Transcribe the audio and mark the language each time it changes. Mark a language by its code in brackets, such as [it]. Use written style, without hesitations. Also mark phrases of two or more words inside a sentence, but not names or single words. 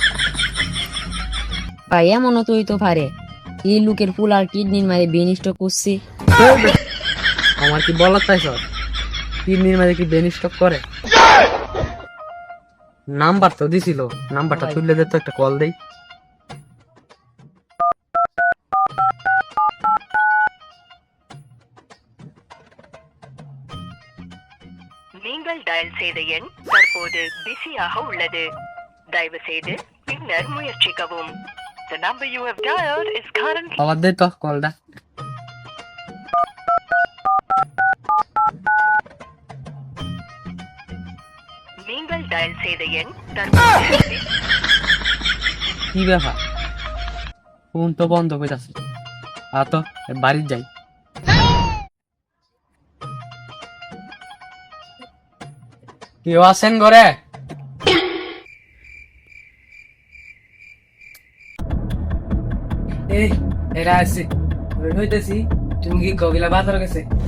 [bn] ভাই এমনও তো হইতো পারে এই লোকের ফুল আর কিডনির মাঝে বেনিষ্ট করছি। আমার কি বলার তাই সব, কিডনির মাঝে কি ব্রেন স্ট্রোক করে? নাম্বার তো দিছিল, নাম্বারটা তুললে দে তো, একটা কল দেই। [ta] நீங்கள் டயல் செய்த எண் தற்போது பிஸியாக உள்ளது. தயவு செய்து பின்னர் முயற்சிக்கவும். [en] The number you have dialed is currently [bn] আবার দে তো কলটা। [ta] நீங்கள் டயல் செய்த எண் தற்போது [bn] কি ব্যাপার, ফোন তো বন্ধ হয়ে যাচ্ছে। তো বাড়ি যাই। কেউ আছেন ঘরে? এই এরা আছে হইতেছি, তুমি কি কবিলা বাজার গেছে?